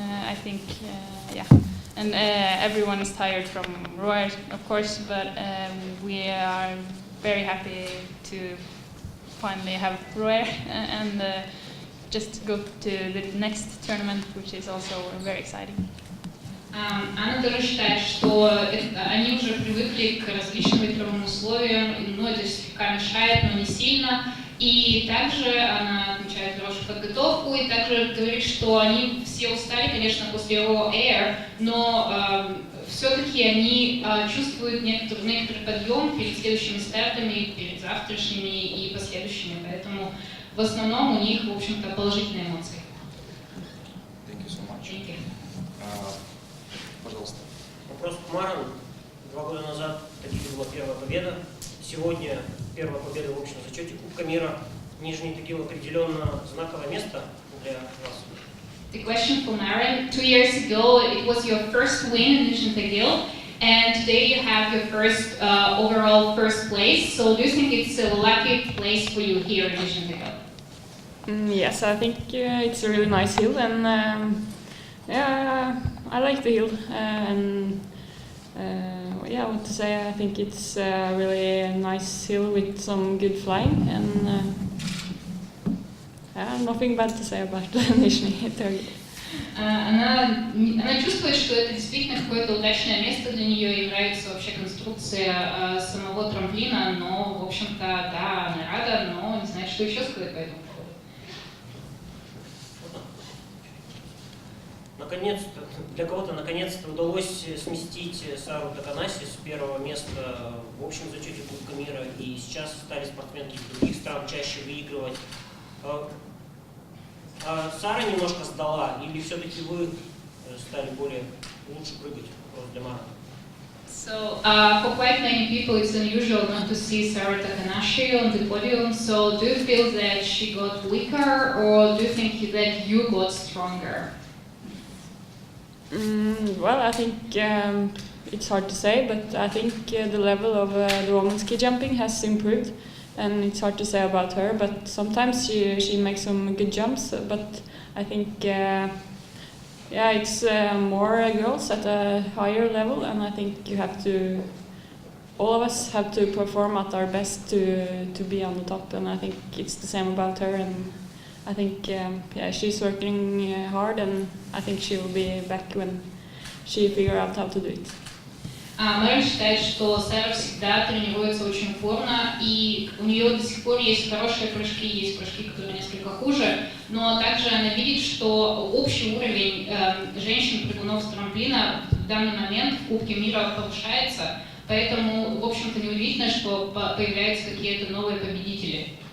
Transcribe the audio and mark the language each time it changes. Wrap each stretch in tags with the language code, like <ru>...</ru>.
<en>I think, and everyone is tired from rowers, of course, but we are very happy to finally have rower and just go to the next tournament, which is also very exciting.</en> <ru>Она тоже считает, что они уже привыкли к различным ветровым условиям, но это слегка мешает, но не сильно. И также она отмечает хорошую подготовку, и также говорит, что они все устали, конечно, после raw air, но все-таки они чувствуют некоторый подъем перед следующими стартами, перед завтрашними и последующими, поэтому в основном у них, в общем-то, положительные эмоции.</ru> <en>Thank you so much. Thank you.</en> <ru>Пожалуйста. Вопрос к Маран. 2 года назад в Тагиле была первая победа. Сегодня первая победа в общем зачете Кубка мира. Нижний Тагил определенно знаковое место для вас.</ru> <en>The question for Maren. 2 years ago, it was your first win in Nижний Тагил, and today you have your first overall first place. So do you think it's a lucky place for you here in Nижний Tagil? Yes, I think it's a really nice hill, and I like the hill, and what to say? I think it's a really nice hill with some good flying, and nothing bad to say about Нижний Тагил.</en> <ru>Она чувствует, что это действительно какое-то удачное место для нее, ей нравится вообще конструкция самого трамплина, но, в общем-то, да, она рада, но не знает, что еще сказать по этому поводу. Наконец-то, для кого-то наконец-то удалось сместить Сару Таканаси с первого места в общем зачете Кубка мира, и сейчас стали спортсменки из других стран чаще выигрывать. Сара немножко сдала, или все-таки вы стали более лучше прыгать? Вопрос для Марта.</ru> <en>So, for quite many people, it's unusual not to see Sarah Takanashi on the podium. So, do you feel that she got weaker, or do you think that you got stronger? Well, I think it's hard to say, but I think the level of the women's ski jumping has improved, and it's hard to say about her. But sometimes she makes some good jumps. But I think it's more girls at a higher level, and I think all of us have to perform at our best to be on the top. And I think it's the same about her. And I think she's working hard, and I think she will be back when she figure out how to do it.</en> <ru>Мэрон считает, что Сара всегда тренируется очень упорно, и у нее до сих пор есть хорошие прыжки, есть прыжки, которые несколько хуже, но также она видит, что общий уровень женщин-прыгунов с трамплина в данный момент в Кубке мира повышается, поэтому, в общем-то, неудивительно, что появляются какие-то новые победители.</ru>